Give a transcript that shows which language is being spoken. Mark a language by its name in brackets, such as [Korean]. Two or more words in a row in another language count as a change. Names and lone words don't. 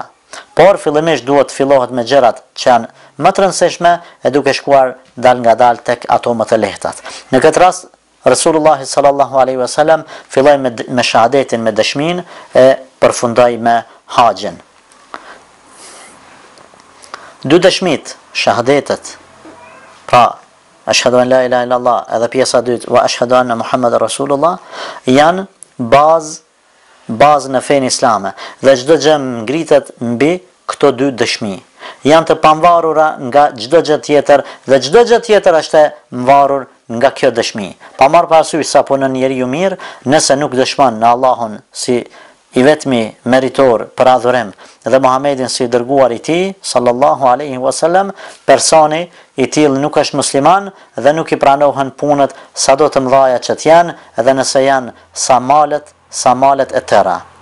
[Albanian] Por fillimisht duhet të fillohet me gjërat që janë më të rëndësishme e duke shkuar dal nga dal tek ato më të lehtat. Në këtë rast, Resulullah [Arabic] صلى الله عليه وسلم [Albanian] filloi me shahadetin, me dëshminë e përfundoi me haxhin. Dy dëshmit, shahadetet, pra [Arabic] أشهد أن لا إله إلا الله [Albanian] edhe pjesa e dytë [Arabic] وأشهد أن محمدا رسول الله, [Albanian] janë bazë në fenë islame dhe çdo gjë ngritet mbi këto dy dëshmi. Janë të pavarura nga çdo gjë tjetër dhe çdo gjë tjetër është e mvarur nga kjo dëshmi. Pa marrë parasysh sa punon njeriu mirë, nëse nuk dëshmon në Allahun si i vetmi meritor për adhurim dhe Muhamedit si dërguar i tij [Arabic] صلى الله عليه وسلم, [Albanian] personi i tillë nuk është musliman dhe nuk i pranohen punët sado të mëdha që janë, edhe nëse janë sa malet e tëra.